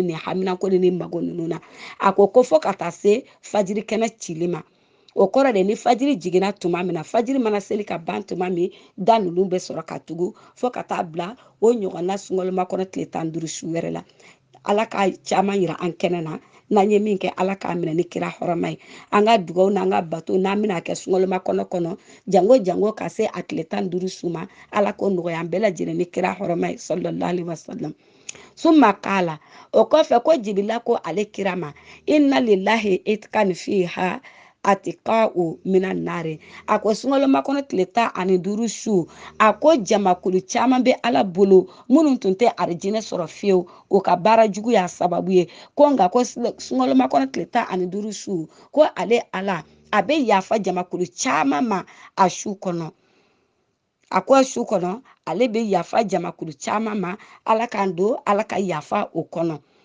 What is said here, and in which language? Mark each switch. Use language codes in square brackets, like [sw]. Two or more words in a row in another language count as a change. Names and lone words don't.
[bm] nin haminako ni mago ninnu na a ko fo ka taa se fajiri kɛnɛ cili ma o kɔrɔ de ni fajiri jiginna tuma min na fajiri mana seli ka ban tuma min da ninnu bɛ sɔrɔ ka tugu fo ka taa bila o ɲɔgɔnna sungaloma kɔnɔ tile 15 su wɛrɛ la ala ka caman yira an kɛnɛ na n'an ye min kɛ ala k'a minɛ ni kira hɔrɔma ye an ka dugawu n'an ka bato n'an bɛna kɛ sungaloma kɔnɔ jango ka se a tile 15 su ma ala k'o nɔgɔya an bɛɛ lajɛlen ni kira hɔrɔma ye [ar] صلى الله عليه وسلم ثم قال [bm] o kɔfɛ ko jibila ko ale kira ma [ar] إن لله عتقا فيها عتقاء من النار [bm] a ko sungaloma kɔnɔ tile 15 su a ko jamakulu caman bɛ ala bolo minnu tun tɛ arijinɛ sɔrɔ fiyewu o ka baara jugu y'a sababu ye ko nka ko sungaloma kɔnɔ tile 15 su ko ale ala a bɛ yafa jamakulu caman ma a su kɔnɔ a ko su kɔnɔ ale bɛ yafa jamakulu caman ma ala k'an don ala ka yafa o kɔnɔ